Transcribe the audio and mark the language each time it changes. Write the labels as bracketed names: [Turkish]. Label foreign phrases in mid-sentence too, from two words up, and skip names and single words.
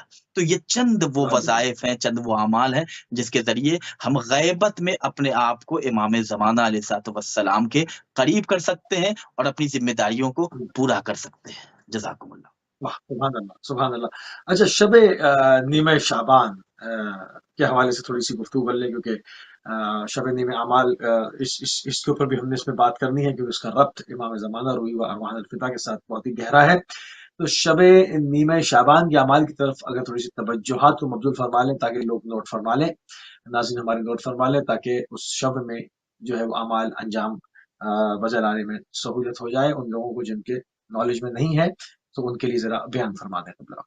[Urdu] تو یہ چند وہ وظائف ہیں، چند وہ اعمال ہیں جس کے ذریعے ہم غیبت میں اپنے آپ کو امام زمانہ [Arabic] علیہ الصلوۃ والسلام [Urdu] کے قریب کر سکتے ہیں اور اپنی ذمہ داریوں کو پورا کر سکتے ہیں. [Arabic] جزاکم اللہ. سبحان اللہ، سبحان اللہ. [Urdu] اچھا، شب نیمہ شعبان کے حوالے سے تھوڑی سی گفتگو کر لیں، کیونکہ شب نیمہ اعمال اس کے اوپر بھی ہم نے اس میں بات کرنی ہے، کیونکہ اس کا ربط امام زمانہ [Arabic] روحی و ارواح الفدا [Urdu] کے ساتھ بہت ہی گہرا ہے. تو شب نیمہ شعبان کے اعمال کی طرف اگر تھوڑی سی توجہات کو مبذول فرما لیں تاکہ لوگ نوٹ فرما لیں، ناظرین ہمارے نوٹ فرما لیں، تاکہ اس شب میں جو ہے وہ اعمال انجام بجا لانے میں سہولت ہو جائے ان لوگوں کو جن کے نالج میں نہیں ہے، تو ان کے لیے ذرا بیان فرما دیں.